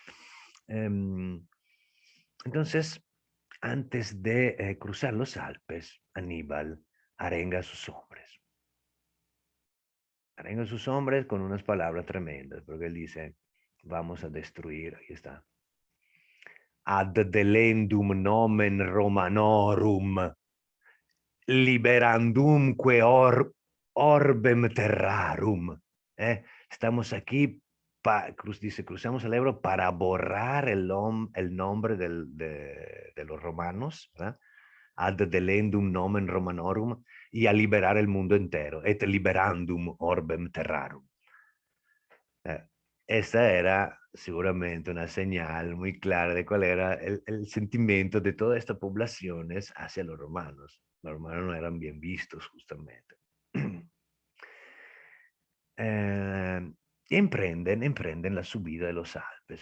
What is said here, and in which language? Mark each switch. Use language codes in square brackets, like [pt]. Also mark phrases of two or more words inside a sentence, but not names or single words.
[es] Entonces, antes de cruzar los Alpes, Aníbal arenga a sus hombres. Arenga a sus hombres con unas palabras tremendas, porque él dice, vamos a destruir, aquí está, [la] ad delendum nomen Romanorum, liberandumque orbem terrarum. [es] Estamos aquí, dice, cruzamos el Ebro para borrar el nombre de los romanos, ¿verdad? [la] Ad delendum nomen Romanorum, [es] y a liberar el mundo entero, [la] et liberandum orbem terrarum. [es] Esta era seguramente una señal muy clara de cuál era el sentimiento de todas estas poblaciones hacia los romanos. Los romanos no eran bien vistos justamente. Emprenden la subida de los Alpes.